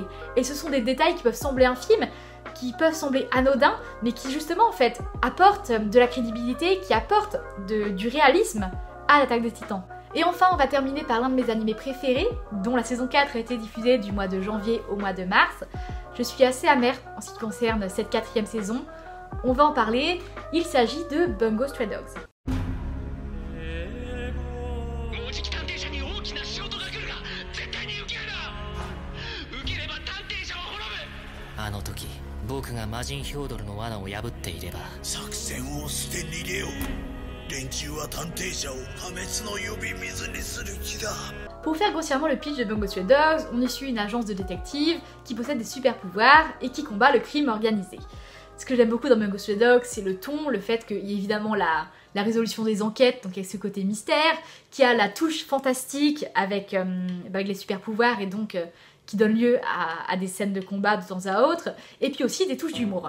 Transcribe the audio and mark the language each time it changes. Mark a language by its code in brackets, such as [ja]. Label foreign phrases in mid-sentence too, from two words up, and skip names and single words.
[fr] Et ce sont des détails qui peuvent sembler infimes, qui peuvent sembler anodins, mais qui justement en fait apportent de la crédibilité, qui apportent du réalisme à l'Attaque des Titans. Et enfin, on va terminer par l'un de mes animés préférés, dont la saison 4 a été diffusée du mois de janvier au mois de mars. Je suis assez amère en ce qui concerne cette 4e saison. On va en parler, il s'agit de Bungo Stray Dogs. [ja] 僕が魔人ヒョードルの罠を破っていれば作戦を捨て逃げよう。連中は探偵者を破滅の呼び水にする気だ。 [fr] Pour faire grossièrement le pitch de Bungo Stray Dogs, on y suit une agence de détectives qui possède des super pouvoirs et qui combat le crime organisé. Ce que j'aime beaucoup dans Bungo Stray Dogs, c'est le ton, le fait qu'il y ait évidemment la résolution des enquêtes, donc avec ce côté mystère, qui a la touche fantastique avec les super pouvoirs et donc qui donne lieu à des scènes de combat de temps à autre, et puis aussi des touches d'humour.